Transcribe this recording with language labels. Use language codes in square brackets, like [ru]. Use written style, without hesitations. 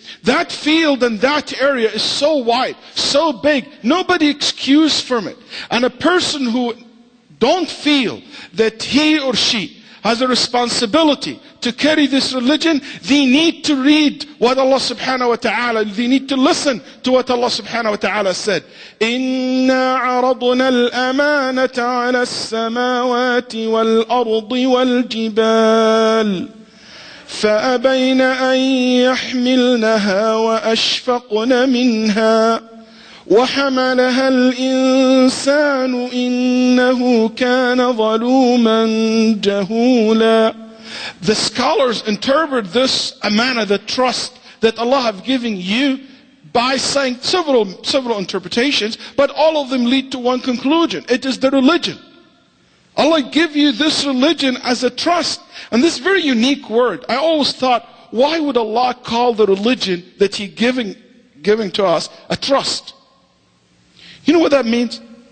[en] That field and that area is so wide, so big, nobody excused from it. And a person who don't feel that he or she has a responsibility to carry this religion, they need to read what Allah subhanahu wa ta'ala, they need to listen to what Allah subhanahu wa ta'ala said. [ar] إِنَّا عَرَضْنَا الْأَمَانَةَ عَلَى السَّمَاوَاتِ وَالْأَرْضِ وَالْجِبَالِ فأبين أن يحملنها وأشفقن منها وحملها الإنسان إنه كان ظلوما جهولا. [en] The scholars interpret this amana, the trust that Allah have given you, by saying several interpretations, but all of them lead to one conclusion. It is the religion. Allah give you this religion as a trust. And this very unique word, I always thought, why would Allah call the religion that He giving to us a trust? You know what that means?